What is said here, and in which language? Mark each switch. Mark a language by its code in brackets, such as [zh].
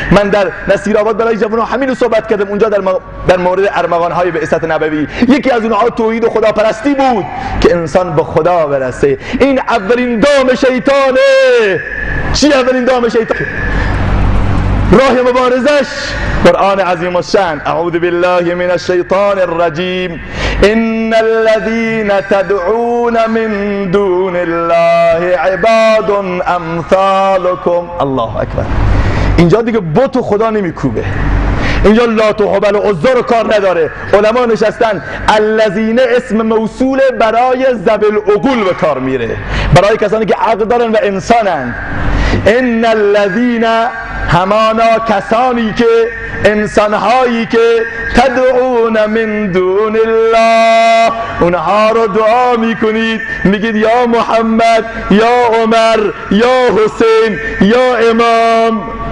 [fa] من در نصیرآباد برای جوانان همین رو صحبت کردم. اونجا در مورد ارمغان‌های بعثت نبوی یکی از اونها توحید و خداپرستی بود که انسان به خدا برسه. این اولین دام شیطانه. چی اولین دام شیطان؟ راه مبارزش قرآن عظیم الشان. [ar] اعوذ بالله من الشیطان الرجیم. ان الذين تدعون من دون الله عباد امثالكم. الله اکبر. [fa] اینجا دیگه بت و خدا نمیکوبه، اینجا لات و هبل و عزا رو کار نداره. علما نشستن الذین اسم موصول برای ذوی العقول به کار میره، برای کسانی که عقل دارن و انسانن. [ar] ان الذین، [fa] همانا کسانی که، انسانهایی که [ar] تدعون من دون الله، [fa] اونها رو دعا میکنید، میگید یا محمد، یا عمر، یا حسین، یا امام.